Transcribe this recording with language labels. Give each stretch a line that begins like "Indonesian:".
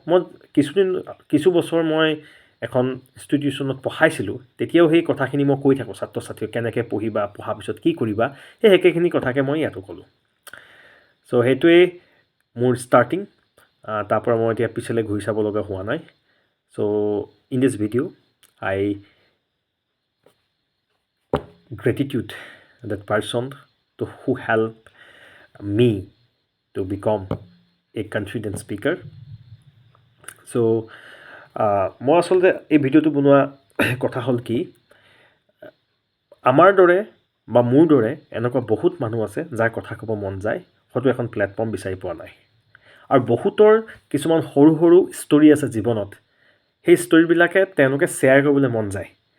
Assamese: মই কিছু বছৰ মই এখন ইনষ্টিটিউশ্যনত পঢ়াইছিলোঁ। তেতিয়াও সেই কথাখিনি মই কৈ থাকোঁ ছাত্ৰ ছাত্ৰীক, কেনেকৈ পঢ়িবা, পঢ়াৰ পিছত কি কৰিবা, সেই একেখিনি কথাকে মই ইয়াতো ক'লোঁ। চ' সেইটোৱেই মোৰ ষ্টাৰ্টিং। তাৰপৰা মই এতিয়া পিছলৈ ঘূৰি চাব লগা হোৱা নাই।
English: So' in this video' I gratitude that person who helped me to become a confident speaker.
Assamese: চ' মই আচলতে এই ভিডিঅ'টো বনোৱা কথা হ'ল কি, আমাৰ দৰে বা মোৰ দৰে এনেকুৱা বহুত মানুহ আছে যাৰ কথা ক'ব মন যায়, হয়তো এখন প্লেটফৰ্ম বিচাৰি পোৱা নাই। আৰু বহুতৰ কিছুমান সৰু সৰু ষ্টৰি আছে জীৱনত, সেই ষ্টৰিবিলাকে তেওঁলোকে শ্বেয়াৰ কৰিবলৈ মন যায়।